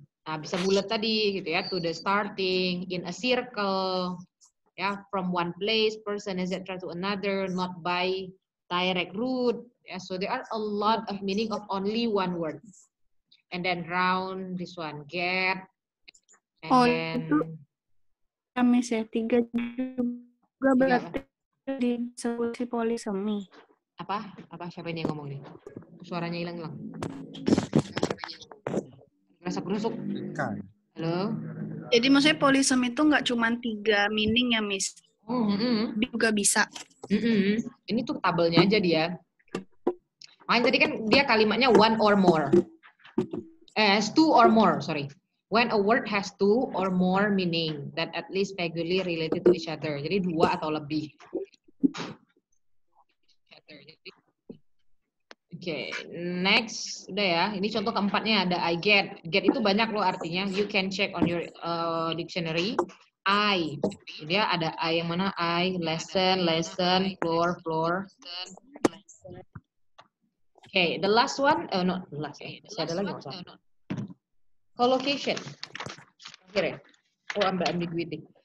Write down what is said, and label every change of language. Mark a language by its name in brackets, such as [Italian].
[Indonesian] Nah, bisa bulat tadi gitu ya, [English] to the starting, in a circle, ya, from one place, person, etc. to another, not by direct route. Yeah, so there are a lot of meaning of only one word. And then round, this one, get. And then, [Indonesian] itu kami saya 3 juga berarti disebut si polisemi. Apa siapa ini yang ngomong nih? Suaranya hilang. Gerusuk. Halo. Jadi maksudnya polisemi itu nggak cuma 3 meaning ya, Miss? Juga bisa. Ini tuh tabelnya aja dia. Makanya tadi kan dia kalimatnya [English] one or more. Two or more, sorry. When a word has two or more meaning that at least vaguely related to each other. [Indonesian] Jadi 2 atau lebih. Oke, next. Udah ya, ini contoh keempatnya ada I get. Get itu banyak loh artinya. [English] You can check on your dictionary. I. Dia ada I yang mana? I, lesson, floor. Okay, the last one. No, the last. [Indonesian] Masih ada lagi nggak? [English] Collocation. Here. Ambiguity.